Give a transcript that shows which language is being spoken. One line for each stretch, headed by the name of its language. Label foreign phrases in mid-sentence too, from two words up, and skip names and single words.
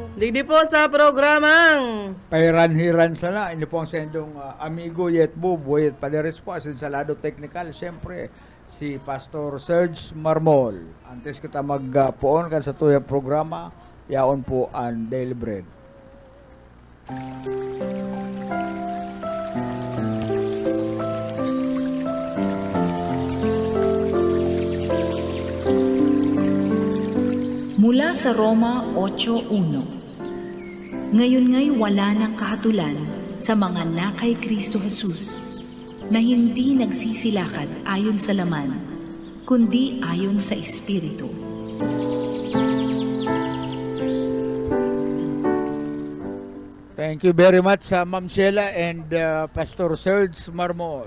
Bikol: Digdi po sa programang Pairan-hiran sana. Ini po ang sendong amigo Yet Boyet Paderes po. Asin sa lado technical, siyempre si Pastor Serge Marmol. Antes kita magpuon kan sa tuyang programa, yaon po ang Daily Bread.
Filipino: Mula sa Roma 8:1. Ngayon nga'y wala ng kahatulan sa mga nakay Kristo Jesus, na hindi nagsisilakad ayon sa laman, kundi ayon sa Espiritu.
English: Thank you very much sa Ma'am Sheila and Pastor Serge Marmol.